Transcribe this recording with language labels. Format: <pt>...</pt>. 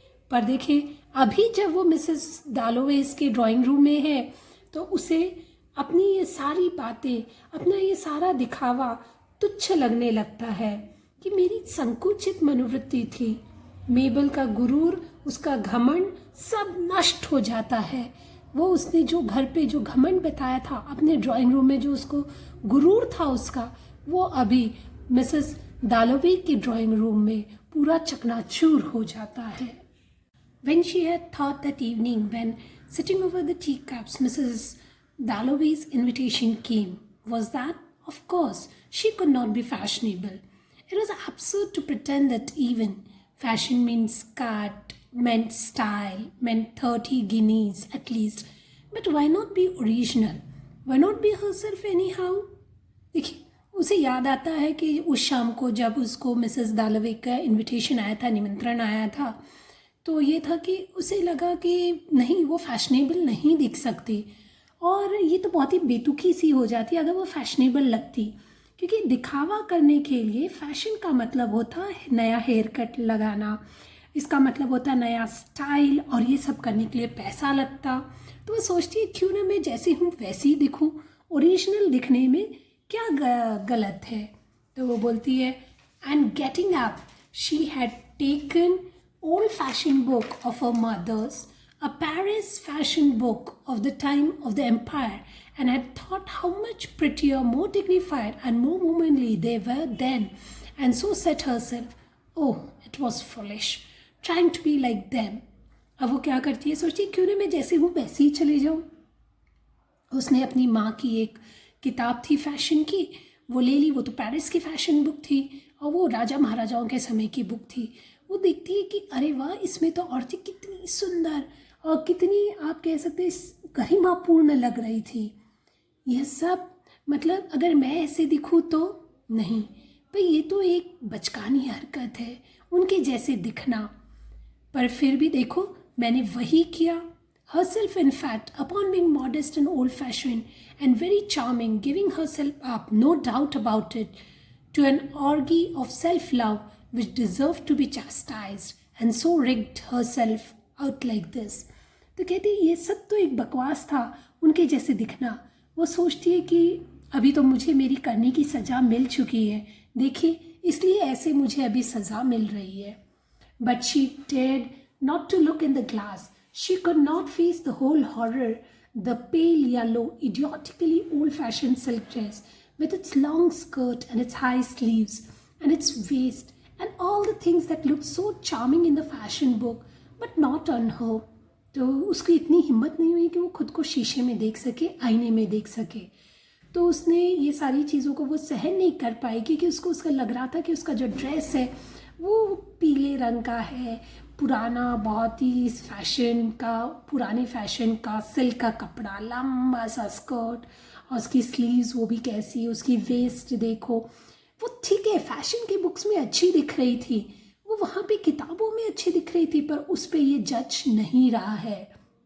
<hi>पर देखिए, अभी जब वो मिसेस डालोवेज के ड्राइंग रूम में है तो उसे अपनी ये सारी बातें, अपना ये सारा दिखावा तुच्छ लगने लगता है कि मेरी संकुचित मनोवृत्ति थी, मेबल का गुरूर, उसका घमंड सब नष्ट हो जाता है। वो उसने जो घर पे जो घमंड बताया था, अपने ड्राइंग रूम में जो उसको गुरूर था उसका, वो अभी मिसेस डालोवे के ड्राइंग रूम में पूरा चकनाचूर हो जाता है।</hi> <en>When she had thought that evening, when sitting over the teacups, Mrs. Dalloway's invitation came, was that, of course, she could not be fashionable. It was absurd to pretend that even fashion means cut, meant style, meant 30 guineas at least. But why not be original? Why not be herself anyhow?</en> <hi>देखिए, उसे याद आता है कि उस शाम को जब उसको मिसेस डालोवे का इनविटेशन आया था, निमंत्रण आया था, तो ये था कि उसे लगा कि नहीं, वो फैशनेबल नहीं दिख सकती, और ये तो बहुत ही बेतुकी सी हो जाती अगर वो फैशनेबल लगती, क्योंकि दिखावा करने के लिए फैशन का मतलब होता है नया हेयर कट लगाना, इसका मतलब होता है नया स्टाइल, और ये सब करने के लिए पैसा लगता। तो वो सोचती है क्यों ना मैं जैसी हूँ वैसी दिखूँ, ओरिजिनल दिखने में क्या गलत है। तो वो बोलती है,</hi> <en>And getting up she had taken old fashioned book of her mother's, a Paris fashion book of the time of the empire, and had thought how much prettier, more dignified, and more womanly they were then, and so said herself, oh, it was foolish, trying to be like them.</en> <hi>अब वो क्या करती है, सोचती क्यों ना मैं जैसे हूँ वैसे ही चले जाऊँ। उसने अपनी माँ की एक किताब थी फैशन की, वो ले ली, वो तो पेरिस की फैशन बुक थी, और वो राजा महाराजाओं के समय की बुक थी। वो देखती है कि अरे वाह, इसमें तो औरतें कितनी सुंदर और कितनी, आप कह सकते हैं, गरिमापूर्ण लग रही थी। यह सब मतलब अगर मैं ऐसे दिखूँ तो नहीं, भाई ये तो एक बचकानी हरकत है उनके जैसे दिखना। पर फिर भी देखो, मैंने वही किया।</hi> <en>Herself, in fact, upon being modest and old-fashioned and very charming, giving herself up, no doubt about it, to an orgy of self-love which deserved to be chastised, and so rigged herself out like this.</en> <hi>तो कहती है ये सब तो एक बकवास था, उनके जैसे दिखना। वो सोचती है कि अभी तो मुझे मेरी करने की सज़ा मिल चुकी है, देखिए इसलिए ऐसे मुझे अभी सज़ा मिल रही है।</hi> <en>But she dared not to look in the glass. She could not face the whole horror, the pale yellow, idiotically old-fashioned silk dress with its long skirt and its high sleeves and its waist and all the things that looked so charming in the fashion book, but not on her.</en> <hi>तो उसकी इतनी हिम्मत नहीं हुई कि वो खुद को शीशे में देख सके, आईने में देख सके। तो उसने ये सारी चीज़ों को वो सहन नहीं कर पाई, क्योंकि उसको उसका लग रहा था कि उसका जो ड्रेस है वो पीले रंग का है, पुराना, बहुत ही पुराने फैशन का सिल्क का कपड़ा, लंबा सा स्कर्ट, और उसकी स्लीव्स वो भी कैसी, उसकी वेस्ट देखो, वो ठीक है फैशन की बुक्स में अच्छी दिख रही थी, वो वहाँ पे किताबों में अच्छी दिख रही थी, पर उस पर ये जज नहीं रहा है।</hi>